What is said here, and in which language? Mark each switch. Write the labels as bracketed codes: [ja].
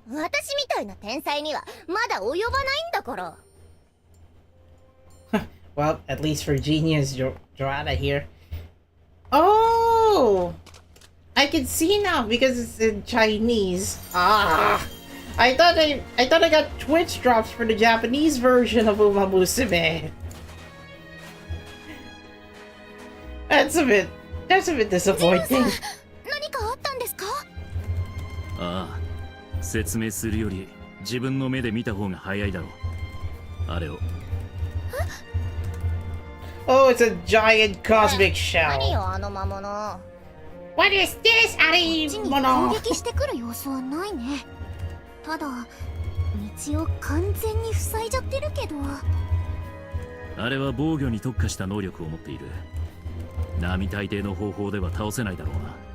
[ja] 私みたいな天才にはまだ及ばないんだから。 [en] Well, at least for genius Joanna here. Oh! I can see now because it's in Chinese. Ah! I thought I got Twitch drops for the Japanese version of Uma Musume. That's a bit disappointing. [ja] 何かあったんですか？ああ、説明するより自分の目で見た方が早いだろう。あれを。 [en] Oh, it's a giant cosmic shell. [ja] 何よあの魔物。 [en] What is this, ありもの？ [ja] 攻撃してくる様子はないね。ただ道を完全に塞いじゃってるけど。あれは防御に特化した能力を持っている。並大抵の方法では倒せないだろうな。